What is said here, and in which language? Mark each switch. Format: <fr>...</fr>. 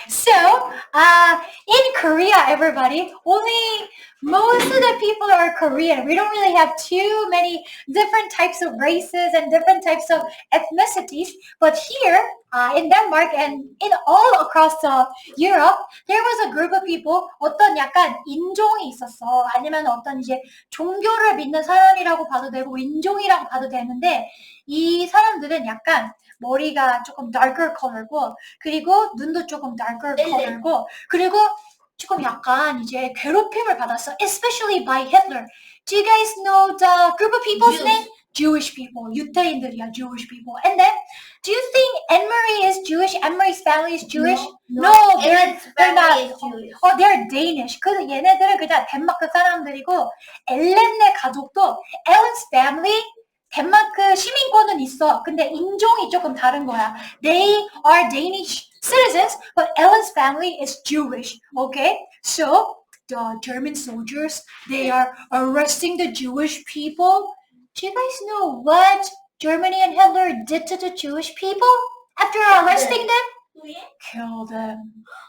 <en>So, in Korea, everybody, only most of the people are Korean. We don't really have too many different types of races and different types of ethnicities. But here, in Denmark and in all across Europe, there was a group of people,</en> <ko>어떤 약간 인종이 있었어. 아니면 어떤 이제 종교를 믿는 사람이라고 봐도 되고 인종이라고 봐도 되는데 이 사람들은 약간 머리가 조금</ko> <en>darker color</en> <ko>고 그리고 눈도 조금 darker color고 그리고 조금 약간 이제 괴롭힘을 받았어.</ko> <en>Especially by Hitler. Do you guys know the group of people's name? Jewish people.</en> <ko>유태인들이야,</ko> <en>Jewish people. And then, do you think Anne-Marie is Jewish? Anne-Marie's family is Jewish? No, they're not. Jewish. They're Danish.</en> <ko>그래서 얘네들은 그냥 덴마크 사람들이고 엘렌의 가족도</ko> <en>Ellen's family</en> <ko>덴마크 시민권은 있어. 근데 인종이 조금 다른 거야.</ko> <en>They are Danish citizens, but Ellen's family is Jewish. Okay? So, the German soldiers, they are arresting the Jewish people. Do you guys know what Germany and Hitler did to the Jewish people after arresting them? Kill them.</en>